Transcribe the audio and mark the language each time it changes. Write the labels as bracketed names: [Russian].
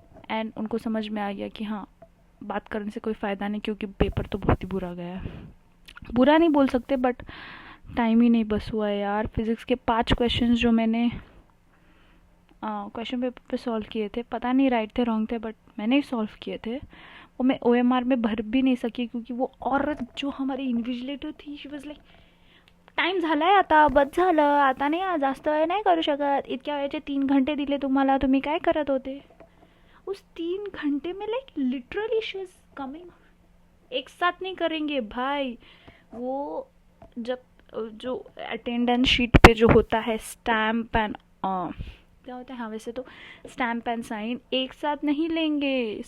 [Hindi] And उनको समझ में आ गया कि हाँ बात करने से कोई फ़ायदा नहीं, क्योंकि पेपर तो बहुत ही बुरा गया है। बुरा नहीं बोल सकते बट टाइम ही नहीं बस हुआ है यार। फिज़िक्स के 5 क्वेश्चंस जो मैंने क्वेश्चन पेपर पे सॉल्व किए थे, पता नहीं राइट थे रॉन्ग थे बट मैंने ही सॉल्व किए थे। वो मैं OMR में भर भी नहीं सकी, क्योंकि वो औरत जो हमारी इन्व्हिजिलेटर थी, [English] she was like [Marathi] टाइम झालाय आता, बस झालं आता, नाही जास्त वेळ नाही करू शकत, इतक्या वेळेचे 3 घंटे दिले तुम्हाला, तुम्ही काय करत होते? [Hindi] उस 3 घंटे में [English] Like literally she is coming. [Hindi] एक साथ नहीं करेंगे भाई। वो जब जो अटेंडेंस शीट पे जो होता है स्टैम्प एंड क्या होता है, हाँ वैसे तो स्टैम्प एंड साइन एक साथ नहीं लेंगे।